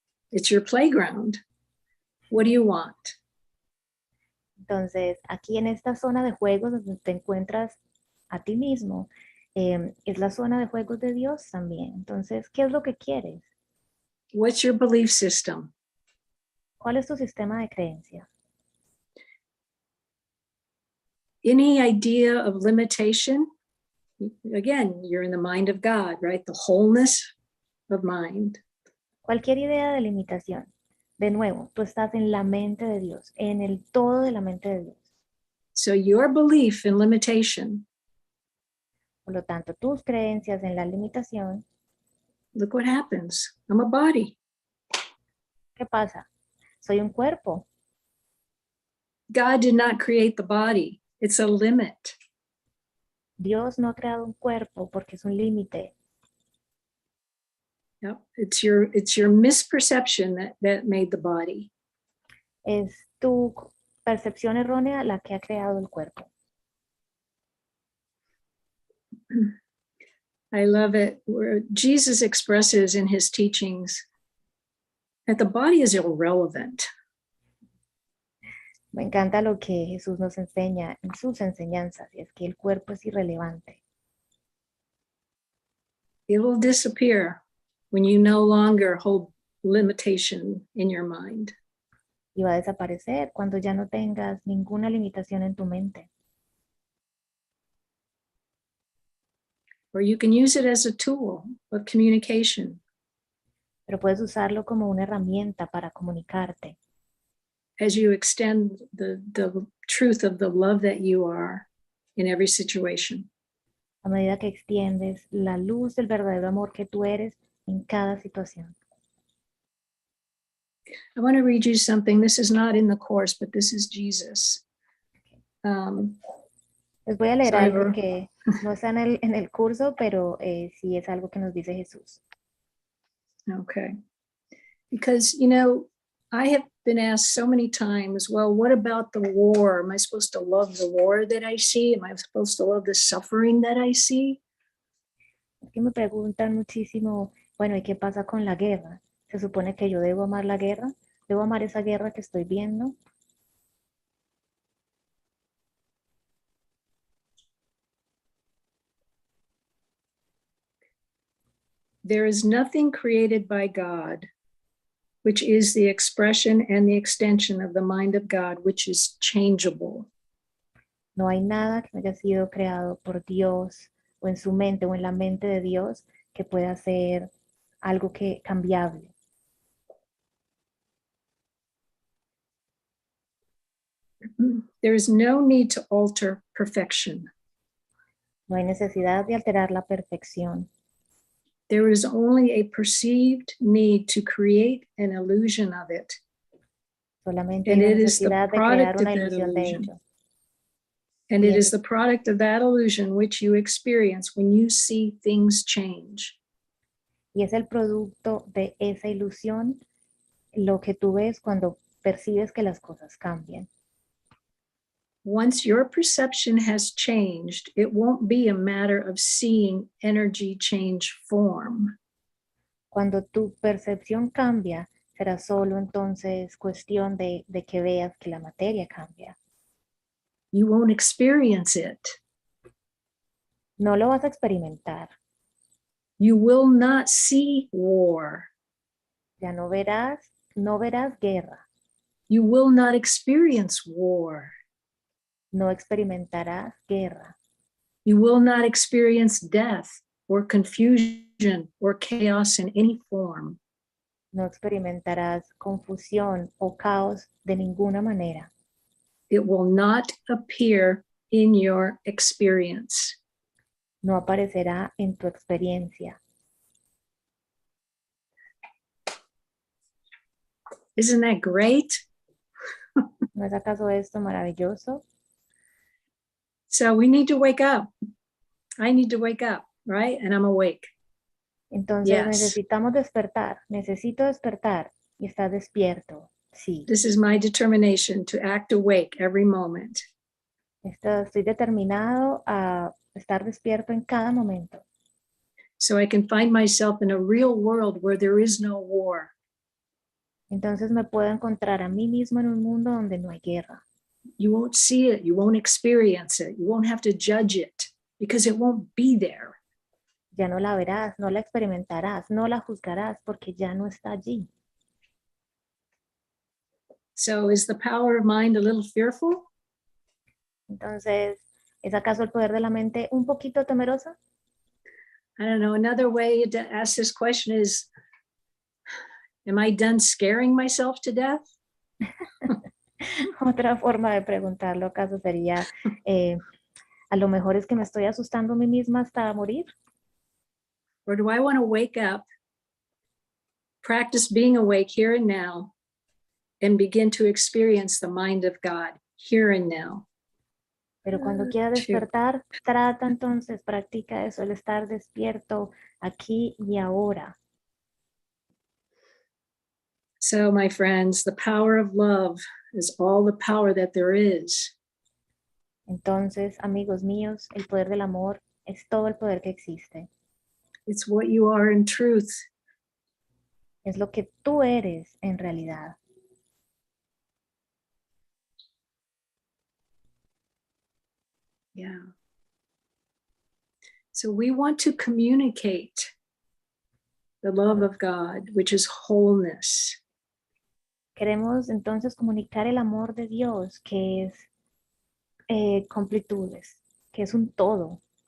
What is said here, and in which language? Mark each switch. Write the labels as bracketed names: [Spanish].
[English] It's your playground. What do you want? [Spanish] Entonces, aquí en esta zona de juegos donde te encuentras a ti mismo, es la zona de juegos de Dios también. Entonces, ¿qué es lo que quieres? [English] What's your belief system? [Spanish] ¿Cuál es tu sistema de creencia? [English] Any idea of limitation? Again, you're in the mind of God, right? The wholeness of mind. [Spanish] Cualquier idea de limitación. De nuevo, tú estás en la mente de Dios, en el todo de la mente de Dios. [English] So your belief in limitation, [Spanish] Por lo tanto, tus creencias en la limitación, [English] look what happens. I'm a body. [Spanish] ¿qué pasa? Soy un cuerpo. [English] God did not create the body. It's a limit. [Spanish] Dios no ha creado un cuerpo porque es un límite. [English] Yep. It's your misperception that made the body. [Spanish] Es tu percepción errónea la que ha creado el cuerpo. [English] I love it where Jesus expresses in his teachings that the body is irrelevant. [Spanish] Me encanta lo que Jesús nos enseña en sus enseñanzas, y es que el cuerpo es irrelevante. [English] It will disappear when you no longer hold limitation in your mind. [Spanish] Y va a desaparecer cuando ya no tengas ninguna limitación en tu mente. [English] Or you can use it as a tool of communication. [Spanish] Pero puedes usarlo como una herramienta para comunicarte. [English] As you extend the truth of the love that you are in every situation. [Spanish] A medida que extiendes la luz del verdadero amor que tú eres en cada situación. [English] I want to read you something. This is not in the course, but this is Jesus. [Spanish] Les voy a leer algo que no está en el curso, pero sí es algo que nos dice Jesús. [English] Okay. Because, I have been asked so many times, well, what about the war? Am I supposed to love the war that I see? Am I supposed to love the suffering that I see? [Spanish] Es que me preguntan muchísimo, bueno, ¿y qué pasa con la guerra? ¿Se supone que yo debo amar la guerra? ¿Debo amar esa guerra que estoy viendo? [English] There is nothing created by God, which is the expression and the extension of the mind of God, which is changeable. [Spanish] No hay nada que haya sido creado por Dios o en su mente o en la mente de Dios que pueda ser algo que cambiable. [English] There is no need to alter perfection. [Spanish] No hay necesidad de alterar la perfección. [English] There is only a perceived need to create an illusion of it. [Spanish] Solamente hay necesidad de crear una ilusión de ello. [English] And it is the product of that illusion which you experience when you see things change. [Spanish] Y es el producto de esa ilusión lo que tú ves cuando percibes que las cosas cambian. [English] Once your perception has changed, it won't be a matter of seeing energy change form. [Spanish] Cuando tu percepción cambia, será solo entonces cuestión de que veas que la materia cambia. [English] You won't experience it. [Spanish] No lo vas a experimentar. [English] You will not see war. [Spanish] Ya no verás guerra. [English] You will not experience war. [Spanish] No experimentarás guerra. [English] You will not experience death or confusion or chaos in any form. [Spanish] No experimentarás confusión o caos de ninguna manera. [English] It will not appear in your experience. [Spanish] No aparecerá en tu experiencia. [English] Isn't that great? [Spanish] ¿No es acaso esto maravilloso? [English] So we need to wake up. I need to wake up, right? And I'm awake. [Spanish] Entonces [English] Yes. [Spanish] necesitamos despertar. Necesito despertar y estar despierto. Sí. [English] This is my determination to act awake every moment. [Spanish] Estoy determinado a estar despierto en cada momento. [English] So I can find myself in a real world where there is no war. [Spanish] Entonces me puedo encontrar a mí mismo en un mundo donde no hay guerra. [English] You won't see it. You won't experience it. You won't have to judge it because it won't be there. [Spanish] Ya no la verás, no la experimentarás, no la juzgarás porque ya no está allí. [English] So is the power of mind a little fearful? [Spanish] Entonces, ¿es acaso el poder de la mente un poquito temeroso? [English] I don't know. Another way to ask this question is, am I done scaring myself to death? [Spanish] Otra forma de preguntarlo acaso sería, a lo mejor es que me estoy asustando a mí misma hasta morir. [English] Or do I want to wake up, practice being awake here and now, and begin to experience the mind of God here and now? [Spanish] Pero cuando quiera despertar, trata entonces, practica eso, el estar despierto aquí y ahora. [English] So, my friends, the power of love is all the power that there is. [Spanish] Entonces, amigos míos, el poder del amor es todo el poder que existe. [English] It's what you are in truth. [Spanish] Es lo que tú eres en realidad. [English] Yeah. So we want to communicate the love of God, which is wholeness. [Spanish] Queremos entonces comunicar el amor de Dios, que es completudes, que es un todo.